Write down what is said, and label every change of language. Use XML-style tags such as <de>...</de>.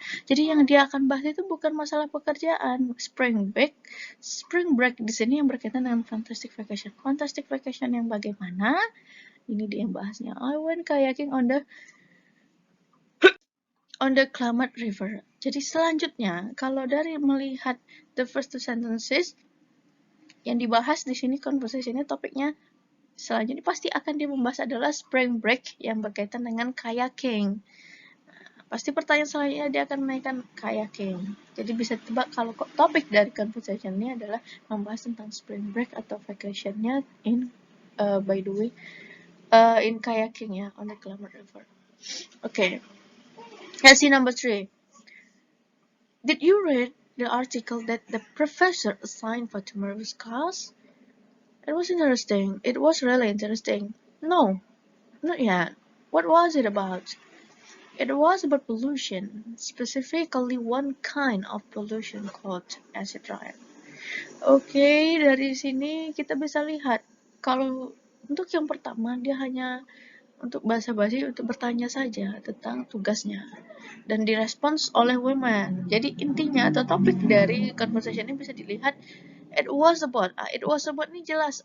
<id>Jadi yang dia akan bahas itu bukan masalah pekerjaan, spring break di sini yang berkaitan dengan fantastic vacation. Fantastic vacation yang bagaimana? Ini dia yang bahasnya.</id> <en>I went kayaking on the Klamath River.</en> <id>Jadi selanjutnya, kalau dari melihat</id> <en>the first two sentences</en> <id>yang dibahas di sini conversation-nya, topiknya selanjutnya pasti akan dia membahas adalah spring break yang berkaitan dengan kayaking. Pasti pertanyaan selanjutnya dia akan menaikkan kayaking. Jadi bisa tebak kalau topik dari conversation ini adalah membahas tentang spring break atau vacation-nya</id> <en>in by the way in kayaking</en> <id>ya on the Klamath River.</id> <en>Okay. Let's see number 3. Did you read the article that the professor assigned for tomorrow's class? It was interesting. It was really interesting. No, not yet. What was it about? It was about pollution, specifically one kind of pollution called acid rain.</en> <id>Oke, dari sini kita bisa lihat kalau untuk yang pertama dia hanya untuk basa-basi untuk bertanya saja tentang tugasnya dan direspons oleh women. Jadi intinya atau topik dari conversation ini bisa dilihat</id> <en>it was about</en> <id>ini jelas.</id>